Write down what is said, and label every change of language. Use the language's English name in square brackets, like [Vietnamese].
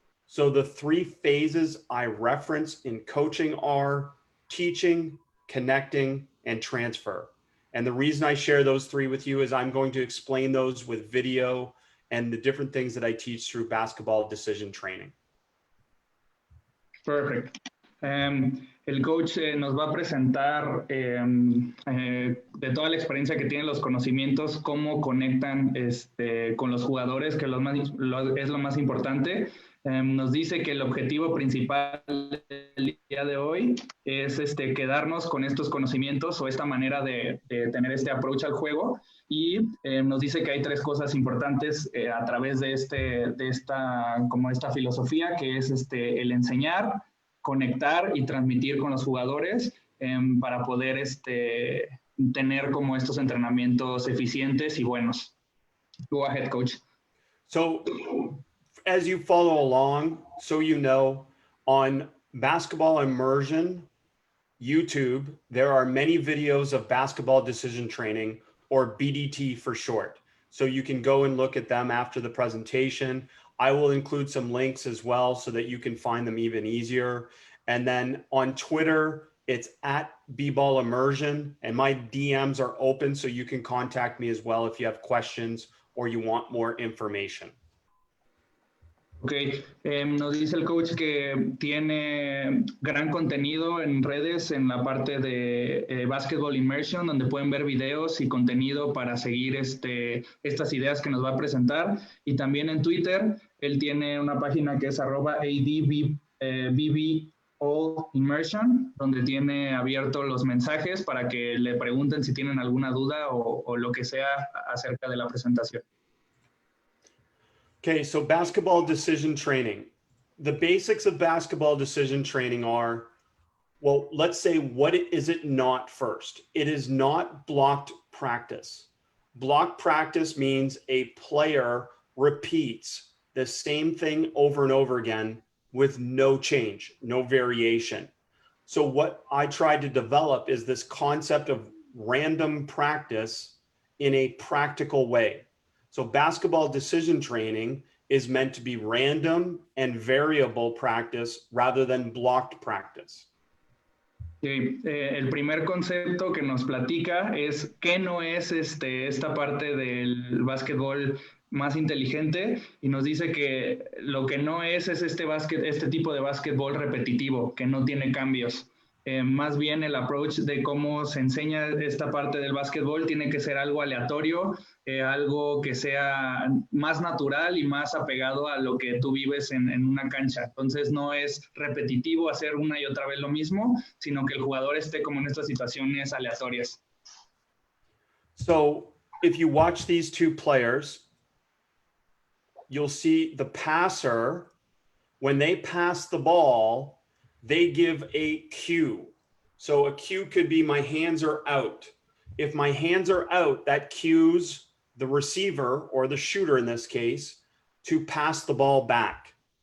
[English] So the three phases I reference in coaching are teaching, connecting, and transfer. And the reason I share those three with you is I'm going to explain those with video and the different things that I teach through basketball decision training. Perfect. [Spanish] El coach nos va a presentar de toda la experiencia que tienen, los conocimientos, cómo conectan con los jugadores, que es lo más importante. Nos dice que el objetivo principal del día de hoy es quedarnos con estos conocimientos o esta manera de tener este approach al juego, y nos dice que hay tres cosas importantes a través de esta filosofía, que es el enseñar, conectar y transmitir con los jugadores para poder tener como estos entrenamientos eficientes y buenos. [English] Go ahead, coach. So as you follow along, so you know, on Basketball Immersion YouTube, there are many videos of basketball decision training, or BDT for short. So you can go and look at them after the presentation. I will include some links as well so that you can find them even easier. And then on Twitter, it's at B-Ball Immersion, and my DMs are open, so you can contact me as well if you have questions or you want more information. [Spanish] Ok, nos dice el coach que tiene gran contenido en redes en la parte de Basketball Immersion, donde pueden ver videos y contenido para seguir estas ideas que nos va a presentar. Y también en Twitter, él tiene una página que es @ADBBOImmersion, donde tiene abiertos los mensajes para que le pregunten si tienen alguna duda o lo que sea acerca de la presentación. [English] Okay, so basketball decision training. The basics of basketball decision training are, well, let's say, what is it not first? It is not blocked practice. Blocked practice means a player repeats the same thing over and over again with no change, no variation. So what I tried to develop is this concept of random practice in a practical way. So basketball decision training is meant to be random and variable practice rather than blocked practice. [Spanish] Sí, el primer concepto que nos platica es qué no es esta parte del básquetbol más inteligente, y nos dice que lo que no es este tipo de básquetbol repetitivo, que no tiene cambios. Más bien el approach de cómo se enseña esta parte del básquetbol tiene que ser algo aleatorio, algo que sea más natural y más apegado a lo que tú vives en una cancha. Entonces no es repetitivo hacer una y otra vez lo mismo, sino que el jugador esté como en estas situaciones aleatorias. [English] So if you watch these two players, you'll see the passer, when they pass the ball, they give a cue. So a cue could be my hands are out. If my hands are out, that cues the receiver, or the shooter in this case, to pass the ball back.